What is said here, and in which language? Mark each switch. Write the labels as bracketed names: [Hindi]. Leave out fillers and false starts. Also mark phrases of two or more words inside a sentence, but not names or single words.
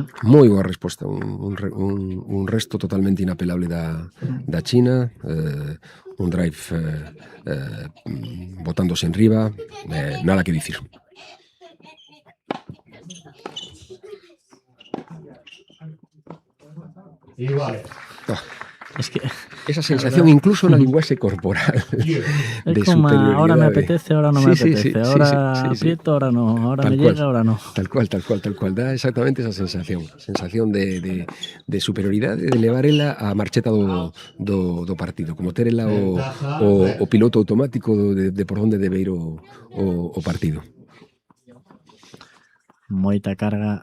[Galician] Moi boa resposta, un resto totalmente inapelable da China, un drive botándose en riba, nada que dicir. [Spanish] Iguales. Es que [Galician] Esa sensación incluso na linguaxe corporal é de [Spanish] como ahora me [Galician] superioridade. [Spanish] apetece, ahora non me Sí, sí, apetece, sí, sí, ahora sí, sí. aprieto, ahora no, ahora Tal me cual. llega, ahora no. Tal cual. [Galician] Dá exactamente esa sensación de superioridade, de levar ela a marcheta do partido, como ter ela o piloto automático de por onde debe ir o partido. Moita carga.